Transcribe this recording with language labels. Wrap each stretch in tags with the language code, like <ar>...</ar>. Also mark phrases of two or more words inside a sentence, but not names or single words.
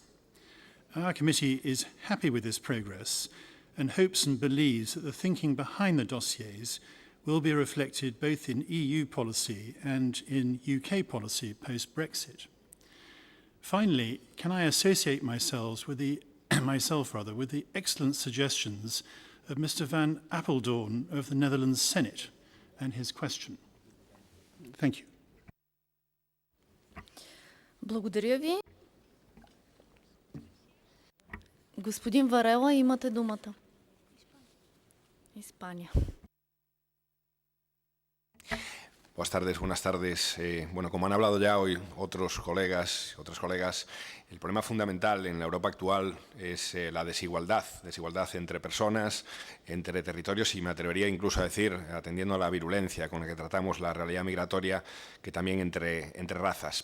<en>Our committee is happy with this progress and hopes and believes that the thinking behind the dossiers will be reflected both in EU policy and in UK policy post-Brexit. Finally, can I associate myself with the excellent suggestions of Mr. Van Apeldoorn of the Netherlands Senate and his question. Thank you.</en> <bg>Благодаря ви. Господин Варела, имате думата. Испания.</bg> <es>Buenas tardes. Bueno, como han hablado ya hoy otros colegas y otras colegas, el problema fundamental en la Europa actual es la desigualdad entre personas, entre territorios y me atrevería incluso a decir, atendiendo a la virulencia con la que tratamos la realidad migratoria, que también entre razas.</es>